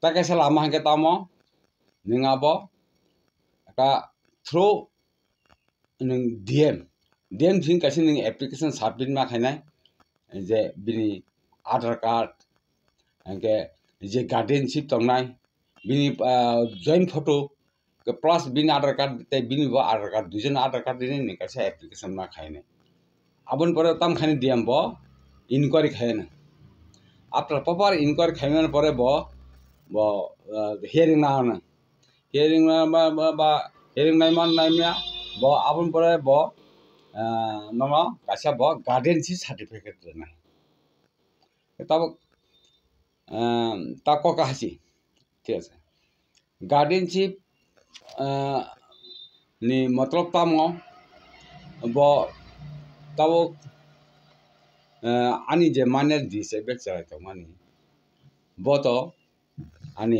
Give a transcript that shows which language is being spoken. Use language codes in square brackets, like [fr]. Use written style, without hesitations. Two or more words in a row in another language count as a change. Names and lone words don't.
[brx] kaisa lama hingke tamo ningabo ekta through ning [en] DM thing [brx] kaise ning [en] application submit [brx] ma khainai je bini Aadhaar card hingke je guardianship tongnai bini [en] joint photo plus [brx] bini Aadhaar card te bini bo Aadhaar card duijon Aadhaar card dini ni kaise application ma khainai abon pore tam khani DM bo inquiry khaina [en] after proper inquiry [brx] khaina pore bo hearing na hearing ba hearing nai man naimya bo abon pore bo nono kaisa bo [en] guardianship certificate [brx] renai tabo ta ko kahasi [bn] ঠিক আছে [brx] guardianship ni matlab tamo bo tabo ani je manner disabled charai to mani bo to ani